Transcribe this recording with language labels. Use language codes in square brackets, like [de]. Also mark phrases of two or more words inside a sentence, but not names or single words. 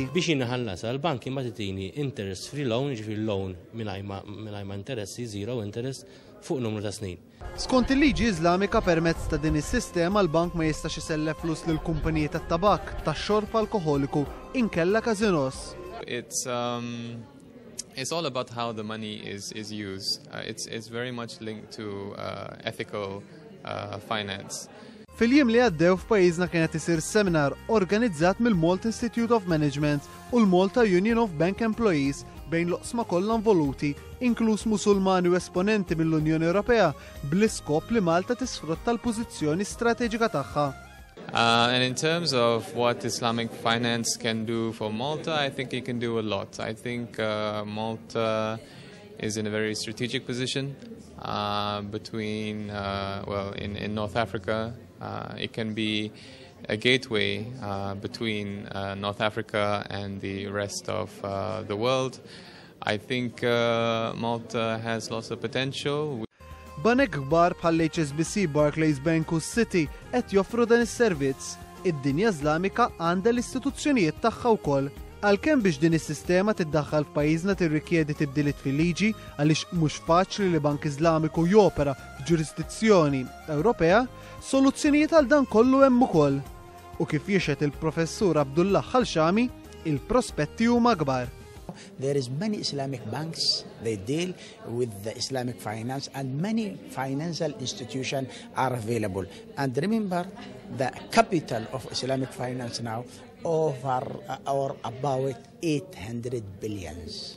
[mt] Biex jinħallasa l-bank imbagħad itini [en] interest free loan, [mt] jiġifieri loan mingħajr ma interessi, [en] zero interest [mt] fuq numru ta' snin. Skont il-liġi Islamika permezz ta' din is-sistema l-bank ma jistax isellef flus lil kumpaniji tat-tabak, tax-xorb alkoħoliku, inkella każinos. [en] It's all about how the money is used. It's very much linked to ethical finance. [mt] Fil-jiem li għaddew f'pajjiżna kienet isir seminar organizzat mill-Malta Institute of Management u l-Malta Union of Bank Employees bejn l-oqsma kollha involuti, inkluż Musulmani u esponenti mill-Unjoni Ewropea, bl-iskop li Malta tisfrutta l-pożizzjoni strateġika tagħha. [en] And in terms of what Islamic finance can do for Malta, I think it can do a lot. I think Malta is in a very strategic position between, in North Africa. It can be a gateway between North Africa and the rest of the world. I think Malta has lots of potential. [mt] Banek kbar bħal HSBC, Barclays Bank u Citi qed joffru dan is-servizz. Id-dinja Islamika għandha l-istituzzjonijiet tagħha wkoll. Għalkemm biex din is-sistema tiddaħħal f'pajjiżna tirrikjedi tibdiliet fil-liġi għaliex mhux faċli li Bank Iżlamiku jopera f'ġurisdizzjoni Ewropea, soluzzjonijiet għal dan kollu hemm ukoll. U kif jixed il-Professur Abdullah Al-Shami, il-prospetti huma kbar. [en] There is many Islamic banks, they deal with the Islamic finance and many financial institutions are available. And remember, the capital of Islamic finance now over or about 800 billions.